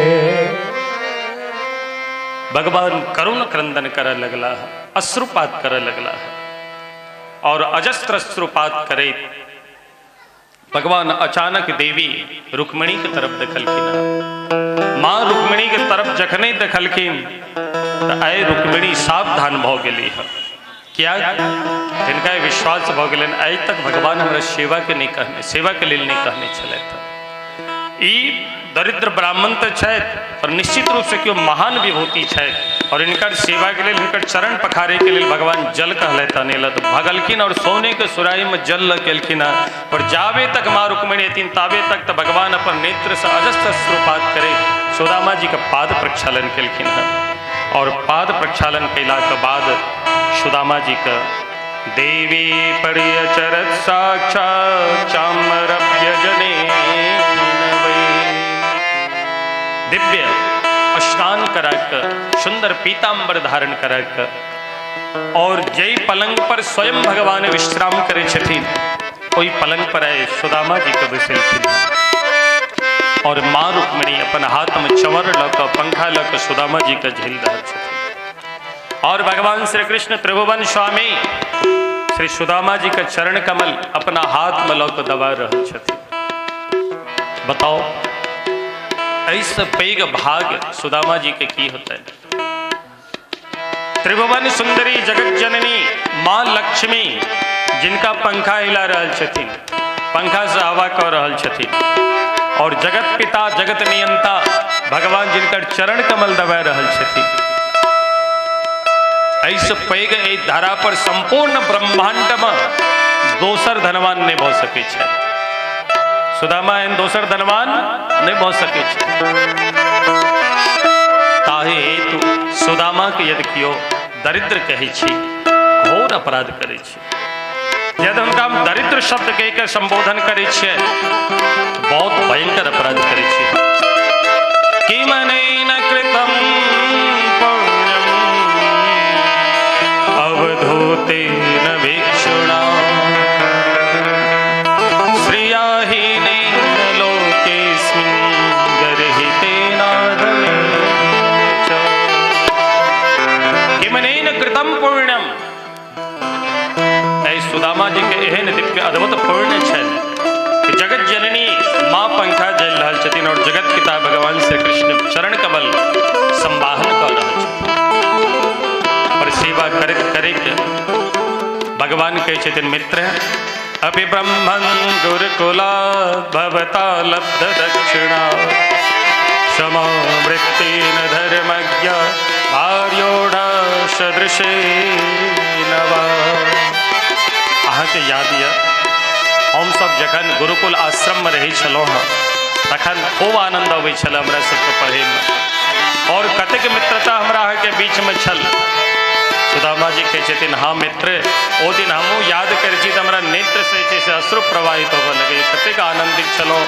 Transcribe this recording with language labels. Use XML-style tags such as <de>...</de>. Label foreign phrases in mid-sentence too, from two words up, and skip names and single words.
<mai>भगवान करुण क्रंदन कर लगला है, अश्रुपात कर लगला है। और अजस्त्र अश्रुपात करे भगवान अचानक देवी रुक्मिणी के तरफ देखलखिन। माँ रुक्मिणी के तरफ जखने देखलखिन तो आए रुक्मिणी सावधान भ गेली है। क्या जिनका विश्वास भ गेलन आइ तक भगवान हमरा सेवा के नहीं कहने सेवा के लिए नहीं कहने छलथि। ई दरिद्र ब्राह्मण तो छथि पर निश्चित रूप से क्यों महान विभूति छथि। और इनकर सेवा के लिए इनकर चरण पखारे के लिए भगवान जल कहलथि अनेला। तो भगलखिन और सोने के सुराही में जल लकेलखिन। और जावे तक माँ रुक्मिणी अथिन तावे तक तो भगवान अपन नेत्र से अजस्त्र अश्रुपात करे सुदामा जी का पाद प्रक्षालन केलखिन है। और पाद प्रक्षालन कैला के बाद सुदामा जी का देवी पड़िय चरत साक्षात चामरभ्य जने दिव्य स्नान कराकर सुंदर पीताम्बर धारण कराकर और जय पलंग पर स्वयं भगवान विश्राम करे छथिन ओई पलंग पर आए सुदामा जी को बैसलखिन। और माँ रुक्मिणी अपन हाथ में चंवर लकर पंखा लकर सुदामा जी का झेल रहे छथिन। और भगवान श्री कृष्ण त्रिभुवन स्वामी श्री सुदामा जी का चरण कमल अपना हाथ में लकर दबा रहे छथिन। बताओ ऐसा पैग भाग सुदामा जी के की होता है। त्रिभुवन सुंदरी जगत जननी माँ लक्ष्मी जिनका पंखा हिला रहल छथिन, पंखा से हवा कर रहल छथिन। और जगत पिता जगत नियंता भगवान जिनकर चरण कमल दबा रहल छथिन। ऐसे पैग ए धारा पर संपूर्ण ब्रह्मांड में दोसर धनवान नहीं भऽ सकै छै। सुदामा एहन दोसर धनवान नहीं भऽ सकै छै। ताहे हेतु सुदामा के यदि कियो दरिद्र कहै छी, घोर अपराध करै छी। यदि हुनका हम दरिद्र शब्द कह के संबोधन करै छियै, बहुत भयंकर अपराध करै छी।</mai> <sa>किमनेन कृतं पुण्यम् अवधूतेन भिक्षुणा श्रियाहीनेन लोकेऽस्मिन् गर्हितेनाधमेन च। किमनेन कृतं पुण्यम्,</sa> <mai>सुदामा जी के एहन दिव्य अद्भुत पुण्य छल कि जगत जननी माँ पंखा जल रहल छथिन और जगत पिता भगवान श्री कृष्ण चरण कमल संवाहन कर रहल छथिन। और सेवा करैत करैत भगवान कहै छथिन,</mai> <sa>मित्र अपि ब्रह्मन् गुरुकुलात् भवता लब्ध दक्षिणा समावृत्तेन धर्मज्ञ भार्योढा सदृशेन वा।</sa> <mai>अहाँ के याद यऽ हम सब जखन गुरुकुल आश्रम में रही छलहुँ हँ, तखन खूब आनंद अबै छल हमरा सबके पढ़े में, और कतेक मित्रता हमरा अहाँ के बीच में छल। सुदामा जी कहै छथिन, हाँ मित्र, ओ दिन हमहूँ याद करै छी तऽ हमरा नेत्र से जे छै अश्रु प्रवाहित होबऽ लगे, कतेक आनंदित छलहुँ।</mai>